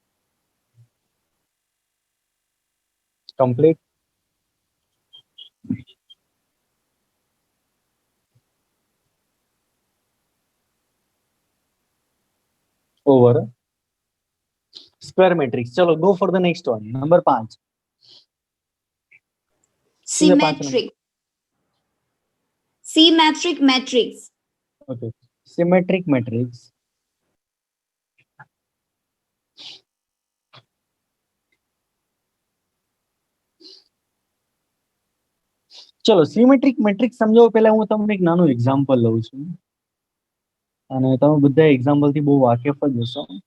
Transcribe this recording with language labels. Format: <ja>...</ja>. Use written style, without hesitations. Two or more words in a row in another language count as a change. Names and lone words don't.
<gu>કમ્પ્લીટ.</gu> <en>over square matrix. ચલો go for the next one. number 5. Symmetric. Symmetric matrix. Okay. Symmetric matrix.</en> <gu>ચલો</gu> <en>symmetric matrix</en> <gu>સમજાવો પહેલા હું તમને એક નાનું એક્ઝામ્પલ લઉં છું અને તમે બધા એક્ઝામ્પલ થી બહુ વાકેફ જ હશો.</gu>